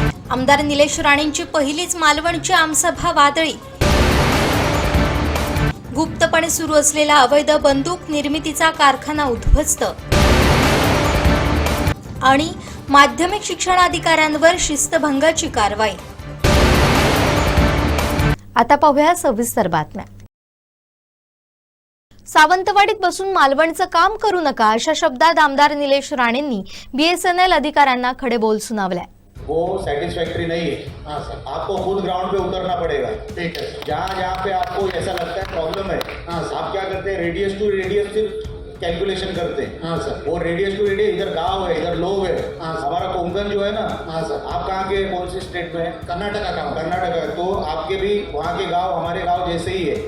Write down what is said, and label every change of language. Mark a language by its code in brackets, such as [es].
[mr] आमदार निलेश राणेंची पहिलीच मालवणची आमसभा वादळी। गुप्तपणे सुरू असलेला अवैध बंदूक निर्मितीचा कारखाना उद्ध्वस्त आणि माध्यमिक शिक्षणाधिकाऱ्यांवर शिस्तभंगाची कारवाई। आता पाहूया सविस्तर बातम्या। सावंतवाडीत बसून मालवणचं काम करू नका अशा शब्दात आमदार निलेश राणेंनी बीएसएनएल अधिकाऱ्यांना खडे बोल सुनावले। [hi] वो सेटिस्फैक्ट्री नहीं है। हाँ सर, आपको खुद ग्राउंड पे उतरना पड़ेगा। ठीक है, जहाँ पे आपको ऐसा लगता है प्रॉब्लम है, हाँ आप क्या करते हैं, रेडियस टू रेडियस सिर्फ कैलकुलेशन करते हैं। हाँ सर, वो रेडियस टू रेडियस इधर गांव है, इधर लोग है। हाँ हमारा कोंकण जो है ना। हाँ सर, आप कहाँ के, कौन से स्टेट में है? कर्नाटका का। कर्नाटका, तो आपके भी वहाँ के गांव हमारे गांव जैसे ही है।